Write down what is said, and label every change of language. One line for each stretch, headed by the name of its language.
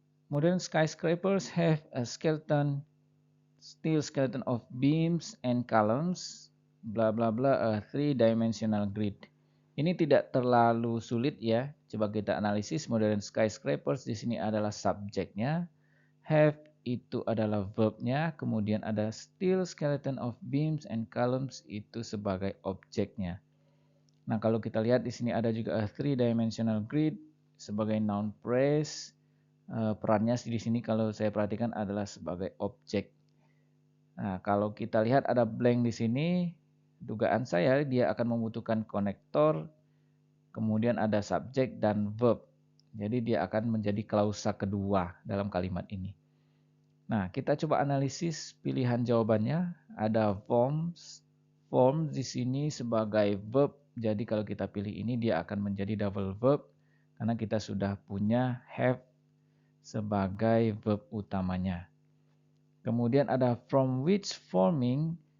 English: Modern skyscrapers have a steel skeleton of beams and columns, bla bla bla, a three-dimensional grid.
Indonesian: Ini tidak terlalu sulit ya. Coba kita analisis.
English: Modern skyscrapers
Indonesian: di sini adalah subjeknya, have itu adalah verbnya, kemudian ada
English: steel skeleton of beams and columns
Indonesian: itu sebagai objeknya. Nah, kalau kita lihat di sini ada juga
English: a three-dimensional grid
Indonesian: sebagai noun phrase. Perannya di sini kalau saya perhatikan adalah sebagai objek. Nah, kalau kita lihat ada blank di sini, dugaan saya dia akan membutuhkan konektor, kemudian ada subjek dan verb. Jadi dia akan menjadi klausa kedua dalam kalimat ini. Nah, kita coba analisis pilihan jawabannya. Ada forms. Form di sini sebagai verb. Jadi kalau kita pilih ini dia akan menjadi double verb karena kita sudah punya have sebagai verb utamanya. Kemudian ada
English: from which forming.